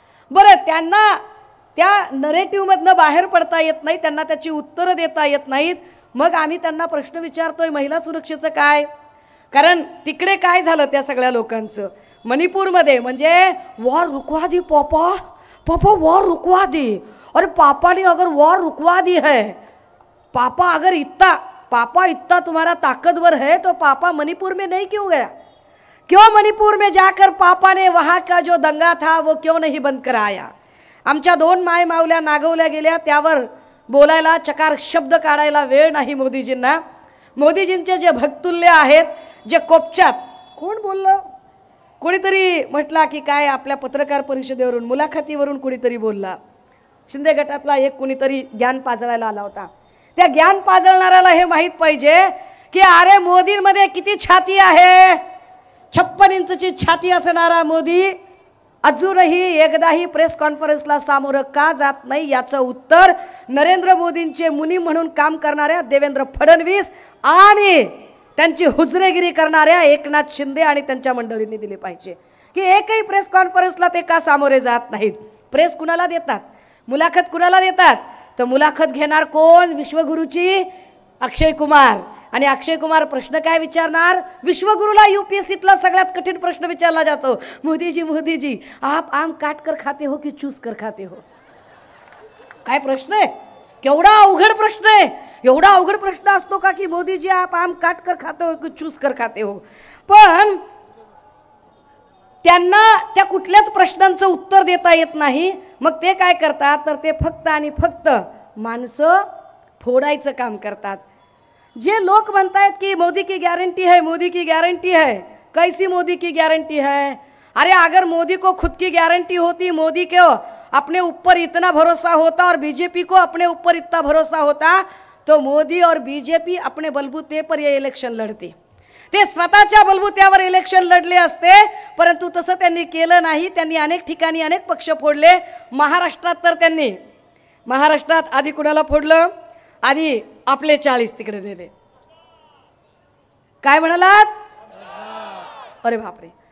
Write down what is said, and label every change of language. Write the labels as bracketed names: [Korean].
[Marathi] बरं, त्यांना त्या नरेटिव्हमधनं बाहेर पडता येत नाही, त्यांना त्याची उत्तरं देता येत नाहीत. मग आम्ही त्यांना प्रश्न विचारतोय महिला सुरक्षेचं काय? कारण तिकडे काय झालं त्या सगळ्या लोकांचं मणिपूरमध्ये, म्हणजे [Hindi] वॉर रुकवा दी पापा, पापा वॉर रुकवा दी. अरे पापा ने अगर वॉर रुकवा दी है, पापा अगर इतना तुम्हारा ताकतवर है तो पापा मणिपुर में नहीं क्यों गया? क्यों मणिपुर में जाकर पापा ने वहाँ का जो दंगा था वो क्यों नहीं बंद कराया? [Marathi] आमच्या 2 माय मावल्या नागवल्या गेल्या, त्यावर बोलायला चकार शब्द काढायला वेळ नाही मोदीजींना. मोदीजींचे जे भक्तुल्य आहेत, जे कोपच्यात, कोण बोललं? कोणीतरी म्हटला की काय आपल्या पत्रकार परिषदेवरून मुलाखतीवरून कोणीतरी बोलला, शिंदे गटातला एक कोणीतरी ज्ञान पाजळायला आला होता. त्या ज्ञान पाजळणाऱ्याला हे माहीत पाहिजे की अरे मोदींमध्ये किती छाती आहे. 56 इंचची छाती असणारा मोदी अजूनही एकदाही प्रेस कॉन्फरन्सला सामोरं का जात नाही याचं उत्तर नरेंद्र मोदींचे मुनी म्हणून काम करणाऱ्या देवेंद्र फडणवीस आणि त्यांची हुजरेगिरी करणाऱ्या एकनाथ शिंदे आणि त्यांच्या मंडळींनी दिले पाहिजे की एकही प्रेस कॉन्फरन्सला ते का सामोरे जात नाहीत. प्रेस कुणाला देतात, मुलाखत कुणाला देतात? तर मुलाखत घेणार कोण? विश्वगुरूची अक्षय कुमार. आणि अक्षय कुमार प्रश्न काय विचारणार? विश्वगुरूला यूपीएससीतला सगळ्यात कठीण प्रश्न विचारला जातो, [Hindi] मोदी जी आप आम काट कर खाते हो की चूस कर खाते हो? [Marathi] काय प्रश्न आहे? केवढा अवघड प्रश्न आहे. एवढा अवघड प्रश्न असतो का की [Hindi] मोदी जी आप आम काट कर खाते हो की चूस कर खाते हो? [Marathi] पण त्यांना त्या कुठल्याच प्रश्नांचं उत्तर देता येत नाही. मग ते काय करतात तर ते फक्त आणि फक्त माणसं फोडायचं काम करतात. जे लोक म्हणतात की [Hindi] मोदी की गॅरंटी है, मोदी की गॅरंटी है, कैसी मोदी की गॅरंटी है? अरे अगर मोदी को खुद की गॅरंटी होती, मोदी को अपने ऊपर इतना भरोसा होता और बीजेपी को अपने ऊपर इतना भरोसा होता तो मोदी और बीजेपी अपने बलबूते पर ये इलेक्शन लढते. [Marathi] ते स्वतःच्या बलबूत्यावर इलेक्शन लढले असते, परंतु तसं त्यांनी केलं नाही. त्यांनी अनेक ठिकाणी अनेक पक्ष फोडले. महाराष्ट्रात तर त्यांनी आधी कुणाला फोडलं? आधी आपले 40 तिकडे दिले. काय म्हणालात? अरे बापरे.